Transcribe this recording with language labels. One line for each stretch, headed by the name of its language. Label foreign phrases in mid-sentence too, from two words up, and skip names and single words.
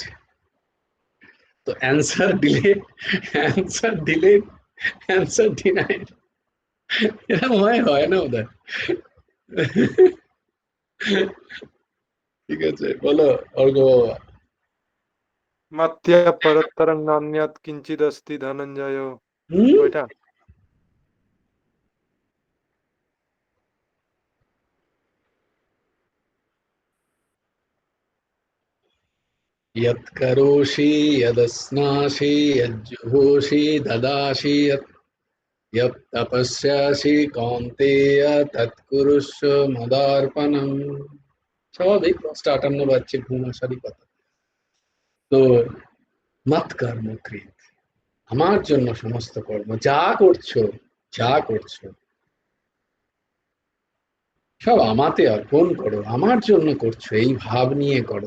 English: তো answer delay, answer delayed, answer denied,
Bangla: এরকম হয়, হয় না ওদের? ঠিক আছে, বলো অর্ঘ বাবা।
Sanskrit: मत्या परतरं नान्यत् किञ्चिदस्ति धनञ्जय। হুম,
Bangla: ওইটা?
Sanskrit: यत्करोषि यदस्नासि यज्जुहोषि ददासि यत् तपस्यासि कौन्तेय तत्कुरुष्व मदार्पणम्।
Bangla: স্বাভাবিক, 5:58 বাজছে, ঘুম আসারই কথা। তো মত কর্মকৃত, আমার জন্য সমস্ত কর্ম, যা করছো যা করছো সব আমাতে অর্পণ করো, আমার জন্য করছো, এই ভাব নিয়ে করো।